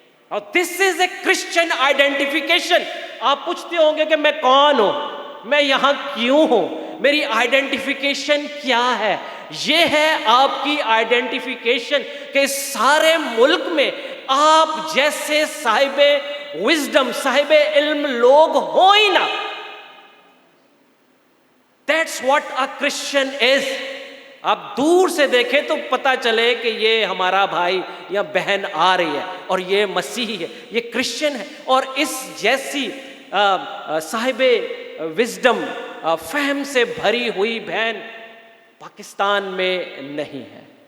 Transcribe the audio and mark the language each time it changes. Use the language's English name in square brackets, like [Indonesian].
[Urdu] اور [English] This is a Christian identification. [Urdu] آپ پوچھتے ہوں گے کہ میں کون ہوں, میں یہاں کیوں ہوں, میری آئیڈینٹیفیکیشن کیا ہے. یہ ہے آپ کی آئیڈینٹیفیکیشن کہ سارے ملک میں آپ جیسے صاحب وزڈم, صاحب علم لوگ ہوں ہی نہ. [English] That's what a Christian is. [Urdu] آپ دور سے دیکھیں تو پتا چلے کہ یہ ہمارا بھائی یا بہن آ رہی ہے اور یہ مسیحی ہے, یہ کرسچن ہے. اور اس جیسی صاحب وزڈم فہم سے بھری ہوئی بہن پاکستان میں نہیں ہے.